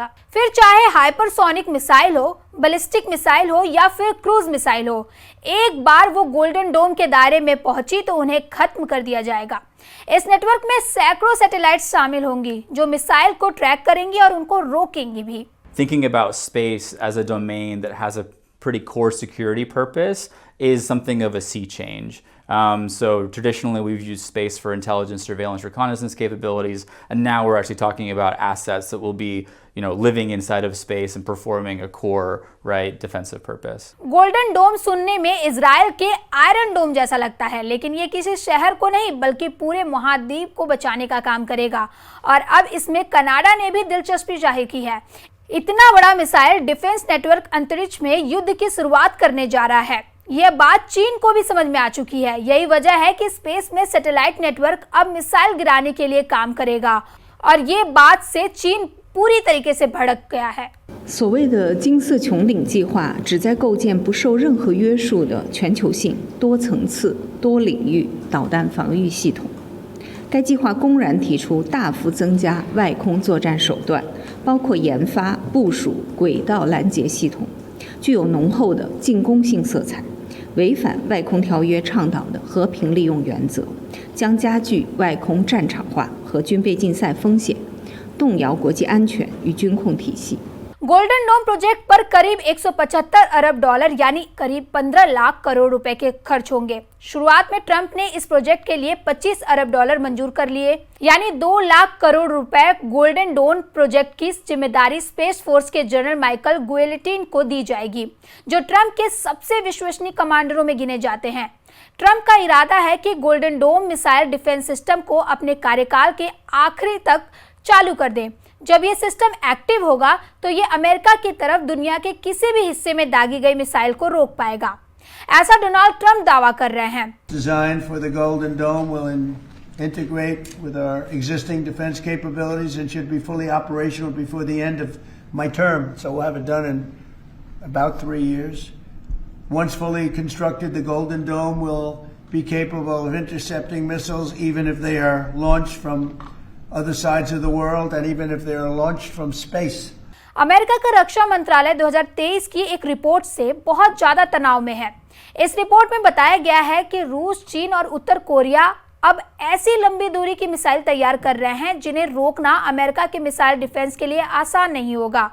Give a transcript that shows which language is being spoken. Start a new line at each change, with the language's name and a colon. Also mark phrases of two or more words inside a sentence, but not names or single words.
Hindi: फिर चाहे
English: hypersonic missile
Hindi: हो,
English: ballistic missile
Hindi: हो या फिर
English: cruise missile
Hindi: हो, एक बार वो गोल्डन डोम के दायरे में पहुंची तो उन्हें खत्म कर दिया जाएगा। इस नेटवर्क में सैकड़ों सैटेलाइट शामिल होंगी जो मिसाइल को ट्रैक करेंगी और उनको रोकेंगी भी।
English: Thinking about space as a domain that has a pretty core security purpose is something of a sea change. So traditionally we've used space for intelligence, surveillance, reconnaissance capabilities, and now we're actually talking about assets that will be, living inside of space and performing a core, right, defensive purpose.
Hindi: गोल्डन डोम सुनने में इजराइल के आयरन डोम जैसा लगता है, लेकिन ये किसी शहर को नहीं बल्कि पूरे महाद्वीप को बचाने का काम करेगा। और अब इसमें कनाडा ने भी दिलचस्पी जाहिर की है। इतना बड़ा
English: missile defense network
Hindi: अंतरिक्ष में युद्ध की शुरुआत करने जा रहा है। यह बात चीन को भी समझ में आ चुकी है। यही वजह है कि स्पेस में
English: satellite network
Hindi: अब मिसाइल गिराने के लिए काम करेगा और ये बात से चीन पूरी तरीके से भड़क गया है।
Chinese: 所谓的金色穹顶计划旨在构建不受任何约束的全球性、多层次、多领域导弹防御系统。该计划公然提出大幅增加外空作战手段，包括研发、部署轨道拦截系统，具有浓厚的进攻性色彩，违反外空条约倡导的和平利用原则，将加剧外空战场化和军备竞赛风险，动摇国际安全与军控体系。
Hindi: गोल्डन डोम प्रोजेक्ट पर करीब 175 अरब डॉलर यानी करीब 15 लाख करोड़ रुपए के खर्च होंगे। शुरुआत में ट्रंप ने इस प्रोजेक्ट के लिए 25 अरब डॉलर मंजूर कर लिए, यानी 2 लाख करोड़ रुपए गोल्डन डोम प्रोजेक्ट की जिम्मेदारी स्पेस फोर्स के जनरल माइकल गुएलेटिन को दी जाएगी, जो ट्रंप के सबसे विश्वसनीय कमांडरों में गिने जाते हैं। ट्रंप का इरादा है कि गोल्डन डोम
English: missile defense system
Hindi: को अपने कार्यकाल के आखिरी तक चालू कर दें। जब ये
English: system active
Hindi: होगा तो ये अमेरिका की तरफ दुनिया के किसी भी हिस्से में दागी गई मिसाइल को रोक पाएगा, ऐसा डोनाल्ड ट्रंप दावा कर रहे हैं।
English: Designed for the Golden Dome will integrate with our existing defense capabilities and should be fully operational before the end of my term. So we'll have it done in about 3 years. Once fully constructed, the Golden Dome will be capable of intercepting missiles even if they are launched from other sides of the world and even if they are launched from space.
Hindi: अमेरिका का रक्षा मंत्रालय 2023 की एक रिपोर्ट से बहुत ज्यादा तनाव में है। इस रिपोर्ट में बताया गया है कि रूस, चीन और उत्तर कोरिया अब ऐसी लंबी दूरी की मिसाइल तैयार कर रहे हैं जिन्हें रोकना अमेरिका के
English: missile defense
Hindi: के लिए आसान नहीं होगा।